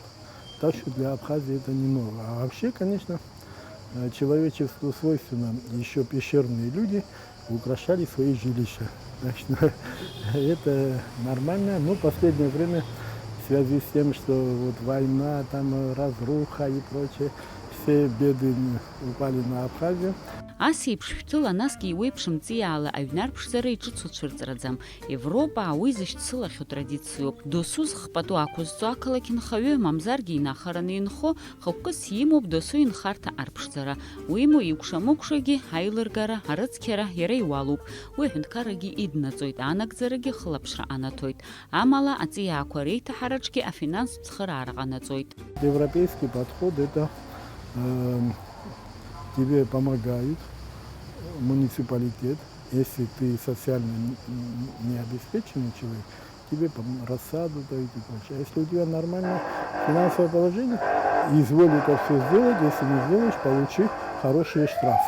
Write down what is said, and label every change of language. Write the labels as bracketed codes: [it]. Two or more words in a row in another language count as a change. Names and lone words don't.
[ru] Так что для Абхазии это не ново. А вообще, конечно, человечеству свойственно, еще пещерные люди украшали свои жилища. Так что это нормально, но в последнее время в связи с тем, что вот война, там разруха и прочее, все беды упали на Абхазию. [ab] Асеиԥш шәҭыла насгьы иуеиԥшымҵиаала аҩнарԥшӡара иҿыцу цәырҵраӡам. Европа ауи зышьцылахьоу традициоуп. Досу зхпату ақәызҵо ақалақь нхаҩы, мамзаргьы инахараны инхо, хықәкыс имоуп досу инхарҭа арԥшӡара. Уимоу икәша-мыкәшагьы аилыргара, арыцқьара иара иуалуп. Уи аҳәынҭқаррагьы иднаҵоит, анагӡарагьы хылаԥшра анаҭоит. Амала аҵиаақәа реиҭаҳараҿгьы афинанстә цхыраара ҟанаҵоит. [ru] Европейский подход – это тебе помогают муниципалитет, если ты социально не обеспеченный человек, тебе рассаду дают и прочее. А если у тебя нормальное финансовое положение, изволь это все сделать, если не сделаешь, получи хорошие штрафы.